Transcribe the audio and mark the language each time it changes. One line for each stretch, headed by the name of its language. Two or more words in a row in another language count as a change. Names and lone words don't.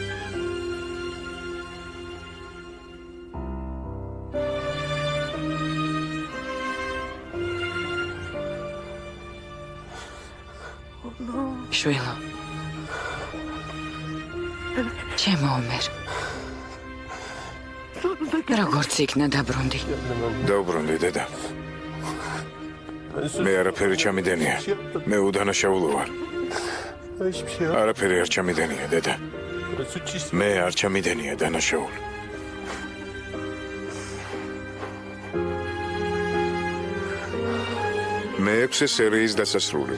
Georgian: შვილო. ჩემო ომერ. როგორც იქნა დაბრუნდი. დაუბრუნდი დედა. მე არაფერი ჩამიდენია. მე უდანაშაულო ვარ.
Turkish: Hiçbir şey yok.
Georgian: არაფერი არ ჩამიდენია დედა.
Turkish: Suç işi.
Georgian: მე არ ჩამიდენია დანაშაული. მე-6 სერიის დასასრული.